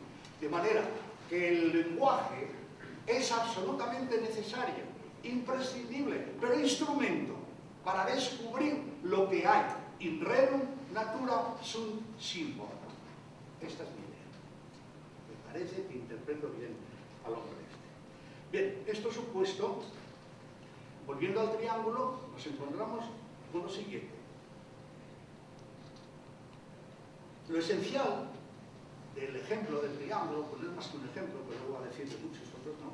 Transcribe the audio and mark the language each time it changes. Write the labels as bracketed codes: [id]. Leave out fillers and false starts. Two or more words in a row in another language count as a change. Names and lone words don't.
[es] De manera que el lenguaje es absolutamente necesario, imprescindible, pero instrumento para descubrir lo que hay. [la] In rerum natura sunt symbol. [es] Esta es mi idea. Me parece que interpreto bien al hombre este. Bien, esto supuesto, volviendo al triángulo, nos encontramos con lo siguiente. Lo esencial del ejemplo del triángulo, pues no es más que un ejemplo, pero luego voy a decir de muchos otros, ¿no?